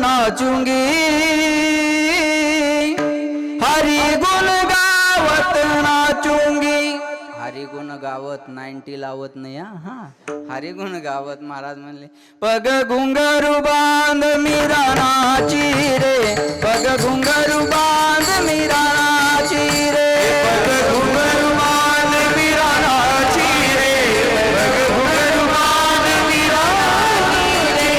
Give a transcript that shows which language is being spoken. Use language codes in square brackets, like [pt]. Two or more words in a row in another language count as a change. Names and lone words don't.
[hi] नाचूंगी हरी गुण गावत नाचूंगी. हरी गुण गावत [mr] 90 लावत नाही हा. [hi] हरी गुण गावत [mr] महाराज म्हणले [hi] पग घुंगरू बांध मीरा नाची रे. पग घुंगरू बांध मीरा नाची रे. पग घुंगरू बांध मीरा नाची रे. पग घुंगरू बांध मीरा नाची रे.